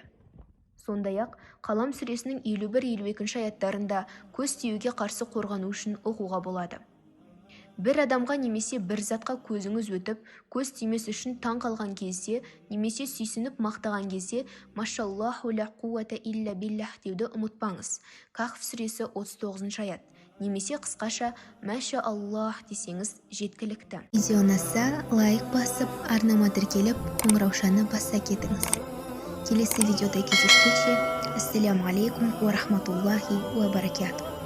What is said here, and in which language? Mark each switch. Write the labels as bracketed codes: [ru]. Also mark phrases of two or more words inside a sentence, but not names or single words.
[kk] Сондай-ақ Қалам сүресінің 51-52 аяттарында көз тиюге қарсы қорғану үшін оқуға болады. Бір адамға немесе бір затқа көзіңіз өтіп, көз тимес үшін таң қалған кезде, немесе сүйсініп мақтаған кезде, [ar] ما شاء الله لا قوة إلا بالله [kk] деуді ұмытпаңыз. Кахф сүресі 39 аят. Немесе қысқаша [ar] ما شاء الله [kk] десеңіз жеткілікті. Видео ұнаса, лайк басып, арнама тіркеліп, қоңыраушаны баса кетіңіз. Келесі видеода кездескенше, [ar] السلام عليكم ورحمة الله وبركاته.